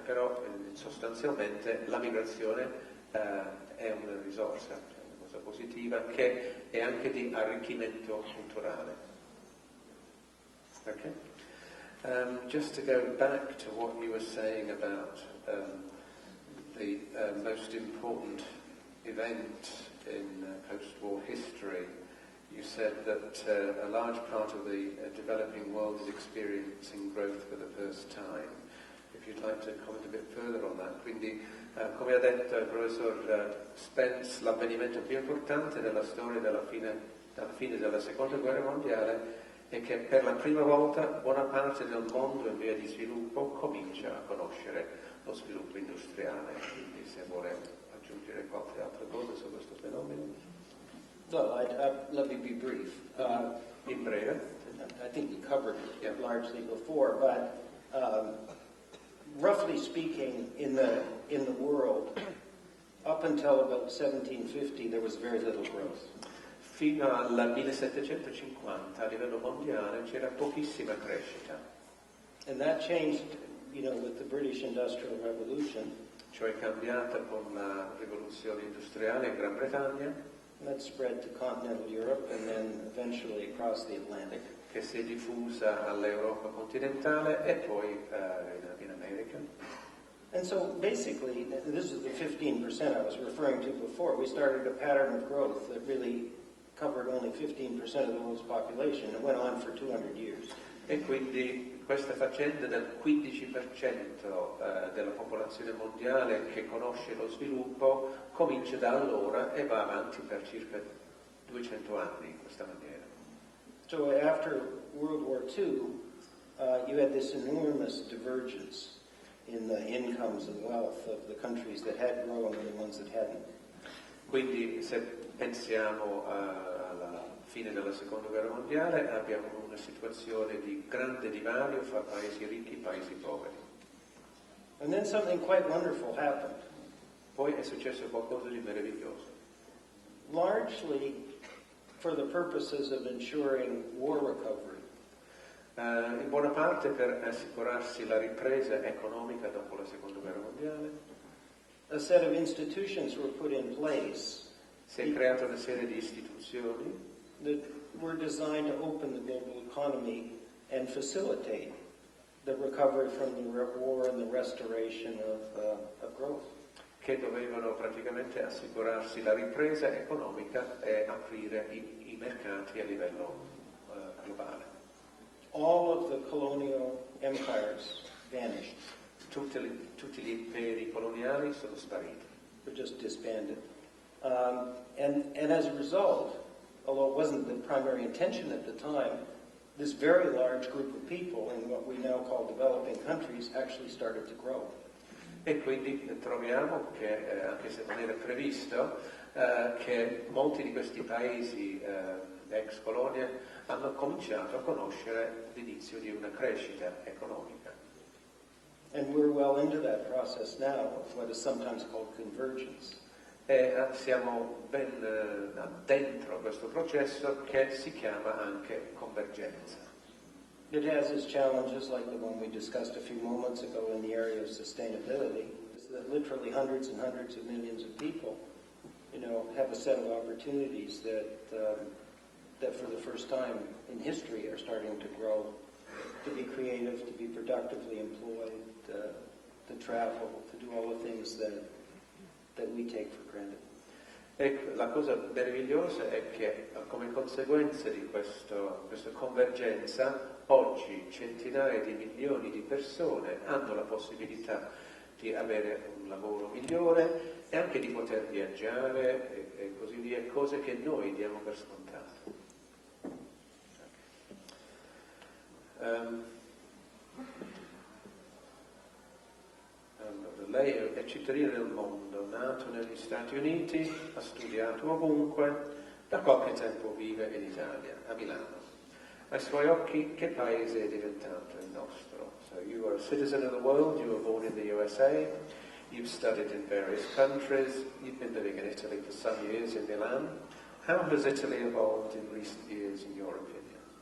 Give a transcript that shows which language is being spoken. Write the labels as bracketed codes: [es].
[it] Però sostanzialmente la migrazione è una risorsa, una cosa positiva, che è anche di arricchimento culturale. [en] Okay? Just to go back to what you were saying about the most important event in post-war history, you said that a large part of the developing world is experiencing growth for the first time. If you'd like to comment a bit further on that. [it] Quindi, come ha detto il professor Spence, l'avvenimento più importante della storia dalla fine della Seconda Guerra Mondiale è che per la prima volta buona parte del mondo in via di sviluppo comincia a conoscere lo sviluppo industriale. Quindi se vuole aggiungere qualche altra cosa su questo fenomeno. [en] Well, let me be brief. [it] In breve. [en] I think we covered it largely before, but roughly speaking, in the world, up until about 1750, there was very little growth. [it] Fino al 1750 a livello mondiale c'era pochissima crescita. [en] And that changed, with the British Industrial Revolution. [it] Cioè è cambiata con la rivoluzione industriale in Gran Bretagna. [en] That spread to continental Europe and then eventually across the Atlantic. [it] Che si è diffusa all'Europa continentale e poi in America. [en] And so basically, this is the 15% I was referring to before. We started a pattern of growth that really covered only 15% of the world's population. It went on for 200 years. [it] E quindi questa faccenda del 15% della popolazione mondiale che conosce lo sviluppo comincia da allora e va avanti per circa 200 anni in questa maniera. [en] So after World War II, you had this enormous divergence in the incomes and wealth of the countries that had grown and the ones that hadn't. [it] Quindi se pensiamo alla fine della Seconda Guerra Mondiale abbiamo una situazione di grande divario fra paesi ricchi e paesi poveri. [en] And then something quite wonderful happened. [it] Poi è successo qualcosa di meraviglioso. [en] Largely for the purposes of ensuring war recovery. [it] In buona parte per assicurarsi la ripresa economica dopo la Seconda Guerra Mondiale. [en] A set of institutions were put in place. [it] Si è creata una serie di istituzioni [en] that were designed to open the global economy and facilitate the recovery from the war and the restoration of growth. [it] Che dovevano praticamente assicurarsi la ripresa economica e aprire i mercati a livello globale. [en] All of the colonial empires vanished. [it] Tutti gli imperi coloniali sono spariti. [en] Were just disbanded. And as a result, although it wasn't the primary intention at the time, this very large group of people in what we now call developing countries actually started to grow. [it] E quindi troviamo che, anche se non era previsto, che molti di questi paesi ex colonie hanno cominciato a conoscere l'inizio di una crescita economica. [en] And we're well into that process now of what is sometimes called convergence. [it] e siamo ben dentro questo processo che si chiama anche convergenza. [en] It has its challenges, like the one we discussed a few moments ago in the area of sustainability, is that literally hundreds and hundreds of millions of people, have a set of opportunities that for the first time in history are starting to grow, to be creative, to be productively employed, to travel, to do all the things that we take for granted. [it] Ecco, la cosa meravigliosa è che come conseguenza di questa convergenza oggi centinaia di milioni di persone hanno la possibilità di avere un lavoro migliore e anche di poter viaggiare e così via, cose che noi diamo per scontato. Allora, lei è cittadino del mondo, nato negli Stati Uniti, ha studiato ovunque, da qualche tempo vive in Italia, a Milano. Ai suoi occhi che paese è diventato il nostro? [en] So you are a citizen of the world, you were born in the USA, you've studied in various countries, you've been living in Italy for some years in Milan. How has Italy evolved in recent years, in your opinion?